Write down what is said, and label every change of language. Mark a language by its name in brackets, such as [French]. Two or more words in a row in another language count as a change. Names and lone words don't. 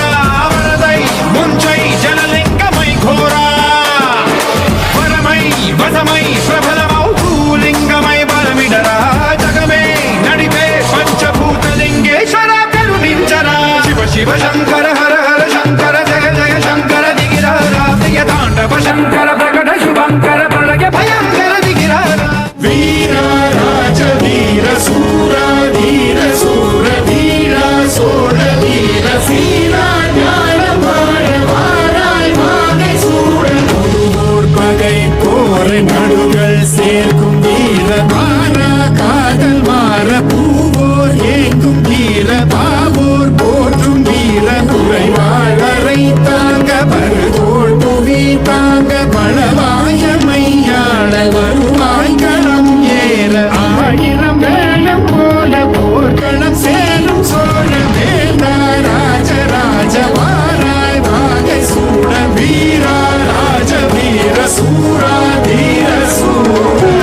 [Telugu] వరదై ముంచై జలలింగమై ఘోరా వరమై వసమై ప్రబలమౌ భూలింగమై బలమిడరా జగమే నడిపే పంచభూతలింగేశ్వర కరుణించరా శివ శివ శంకర హర హర శంకర జయ జయ శంకర దిగిరారా ప్రియతాండవ శంకర ప్రకట శుభంకర ప్రళయ భయంకర దిగిరారా [Tamil] வீர ராஜ வீர சூர வீர சூர வீர சோட வீர சீர ஞான வாழ வாராய் வாகை சூட நடுவோர் பகை போர் நடுகள் சேர்க்கும் வீர மாற காதல் மாற பூவோர் ஏங்கும் வீர பாவோர் போற்றும் வீர குறைவாளரை தாங்க பருதோள் புவி தாங்க பலவாய மையாள வருவாய் களம் ஏற ஆயிரம் வேளம் போல போர்க்களம் சேரும் சோழ வேந்தா ராஜ ராஜ வாராய் வாகை சூட வீரா ராஜ வீர சூரா வீர சூர